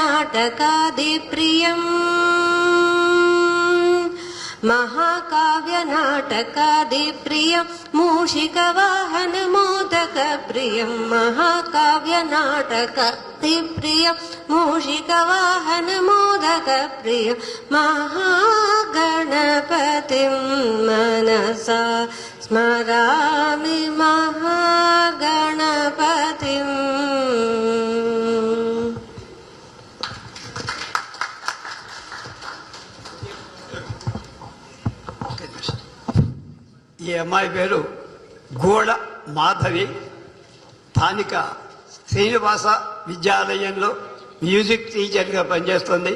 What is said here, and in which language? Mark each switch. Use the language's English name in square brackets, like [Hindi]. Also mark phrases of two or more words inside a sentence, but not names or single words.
[Sanskrit] నాటకాదిప్రియం महाकाव्यनाटकादिप्रियं मूषिकवाहनमोदकप्रियं महाकाव्यनाटकादिप्रियं मूषिकवाहनमोदकप्रियं महागणपतिं मनसा स्मरामि महागणपतिम् [Telugu] ఈ అమ్మాయి పేరు గోడ మాధవి. స్థానిక శ్రీనివాస విద్యాలయంలో మ్యూజిక్ టీచర్గా పనిచేస్తుంది.